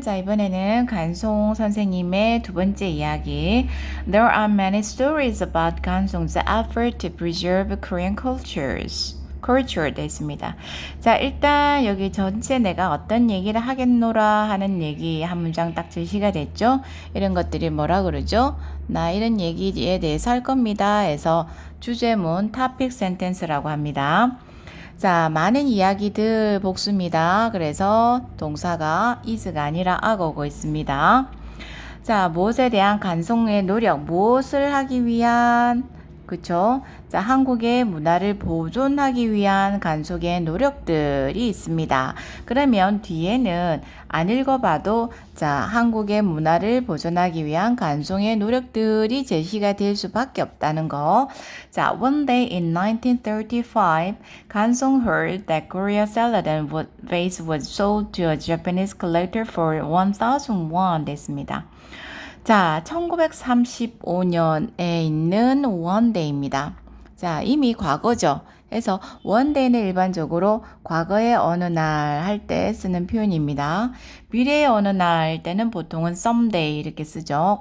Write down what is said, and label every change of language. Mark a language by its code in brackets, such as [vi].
[ko] 자, 이번에는 간송 선생님의 두 번째 이야기. [en] There are many stories about 간송's effort to preserve Korean culture [ko] 됐습니다. 자, 일단 여기 전체 내가 어떤 얘기를 하겠노라 하는 얘기 한 문장 딱 제시가 됐죠. 이런 것들이 뭐라 그러죠? 나 이런 얘기에 대해서 할 겁니다 해서 주제문 topic sentence라고 합니다. 자, 많은 이야기들 복수입니다. 그래서 동사가 is가 아니라 악어고 있습니다. 자, 무엇에 대한 간송의 노력, 무엇을 하기 위한, 그쵸? 자, 한국의 문화를 보존하기 위한 간송의 노력들이 있습니다. 그러면 뒤에는 안 읽어봐도 자, 한국의 문화를 보존하기 위한 간송의 노력들이 제시가 될 수밖에 없다는 거. [en] 자, one day in 1935, 간송 heard that Korea salad and vase was sold to a Japanese collector for 1,000 won [ko] 됐습니다. 자, 1935년에 있는 원데이입니다. 자, 이미 과거죠. 그래서 원데이는 일반적으로 과거의 어느 날 할 때 쓰는 표현입니다. 미래의 어느 날 할 때는 보통은 someday 이렇게 쓰죠.